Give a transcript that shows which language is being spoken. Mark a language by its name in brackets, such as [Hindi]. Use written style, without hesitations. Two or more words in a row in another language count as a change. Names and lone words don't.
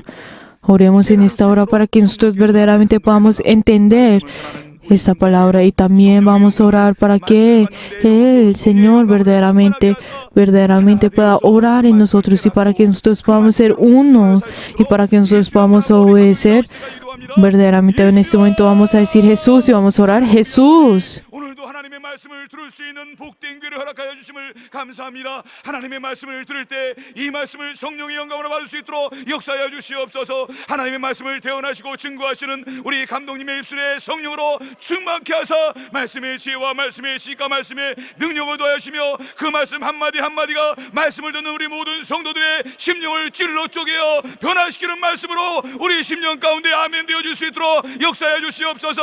[Spanish] Oremos en esta hora para que nosotros verdaderamente podamos entender esta palabra, y también vamos a orar para que el Señor verdaderamente pueda orar en nosotros, y para que nosotros podamos ser uno, y para que nosotros podamos obedecer verdaderamente. En este momento vamos a decir Jesús y vamos a orar Jesús. [Korean] 오늘도 하나님의 말씀을 들을 수 있는 복된 귀를 허락하여 주심을 감사합니다. 하나님의 말씀을 들을 때 이 말씀을 성령의 영감으로 받을 수 있도록 역사하여 주시옵소서. 하나님의 말씀을 대언하시고 증거하시는 우리 감독님의 입술에 성령으로 충만케 하사 말씀의 지혜와 말씀의 지식과 말씀의 능력을 더하시며 그 말씀 한마디 한마디가 말씀을 듣는 우리 모든 성도들의 심령을 찔러 쪼개어 변화시키는 말씀으로 우리 심령 가운데 아멘 되어줄 수 있도록 역사하여 주시옵소서.